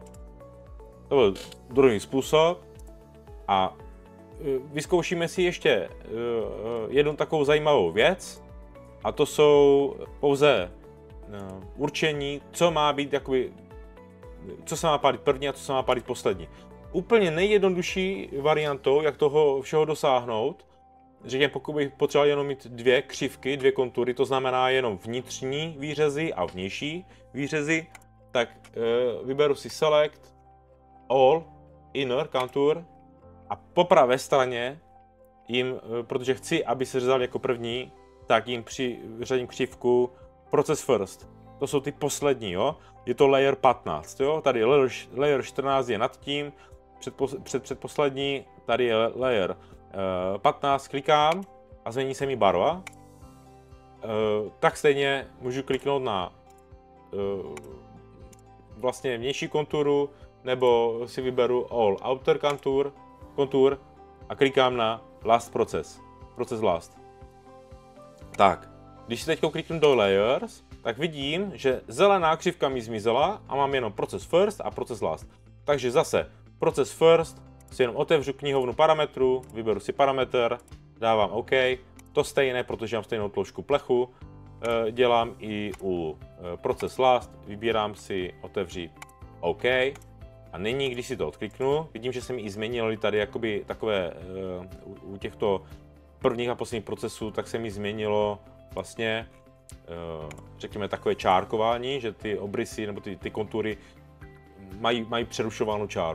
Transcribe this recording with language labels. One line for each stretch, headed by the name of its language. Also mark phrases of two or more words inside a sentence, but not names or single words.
Czech: To byl druhý způsob a vyzkoušíme si ještě jednu takovou zajímavou věc a to jsou pouze určení, co má být jakoby, co se má pálit první a co se má pálit poslední. Úplně nejjednodušší variantou, jak toho všeho dosáhnout, řekněme, pokud bych potřeboval jenom mít dvě křivky, dvě kontury, to znamená jenom vnitřní výřezy a vnější výřezy, tak vyberu si
English: select all inner contour
Czech: a po pravé straně jim, protože chci, aby se řezal jako první, tak jim přiřadím křivku
English: process first.
Czech: To jsou ty poslední, jo? Je to layer 15, jo? Tady layer 14 je nad tím, předposlední, tady je layer 15, klikám a změní se mi barva. Tak stejně můžu kliknout na vlastně vnější konturu, nebo si vyberu
English: all outer contour
Czech: a klikám na
English: last process last.
Czech: Tak, když si teď kliknu do layers, tak vidím, že zelená křivka mi zmizela a mám jenom
English: process first
Czech: a
English: process last.
Czech: Takže zase
English: process first
Czech: si jenom otevřu knihovnu parametrů, vyberu si parametr, dávám OK. To stejné, protože mám stejnou tloušku plechu, dělám i u
English: process last,
Czech: vybírám si otevřít OK. A nyní, když si to odkliknu, vidím, že se mi i změnily tady jakoby takové, u těchto prvních a posledních procesů, tak se mi změnilo vlastně, řekněme, takové čárkování, že ty obrysy nebo ty kontury mají přerušovanou čáru.